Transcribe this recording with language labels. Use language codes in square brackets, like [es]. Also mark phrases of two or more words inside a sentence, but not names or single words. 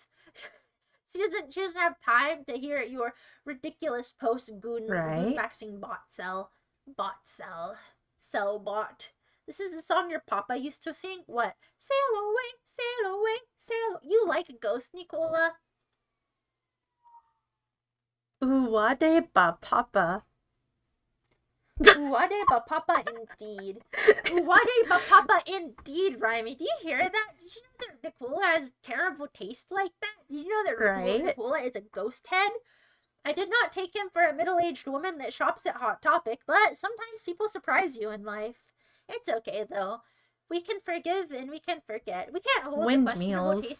[en] She doesn't have time to hear your ridiculous post goon maxing bot cell. This is the song your papa used to sing. What? Sail away, sail away, sail. You like a ghost, Nicola? Uwade ba papa. Uwade ba papa indeed. Uwade ba papa indeed, Raimi. Do you hear that? Did you know that Ricotta has terrible taste like that? Did you know that Right? Ricotta is a ghost head? I did not take him for a middle-aged woman that shops at Hot Topic, but sometimes people surprise you in life. It's okay, though. We can forgive and we can forget. We can't hold the questionable taste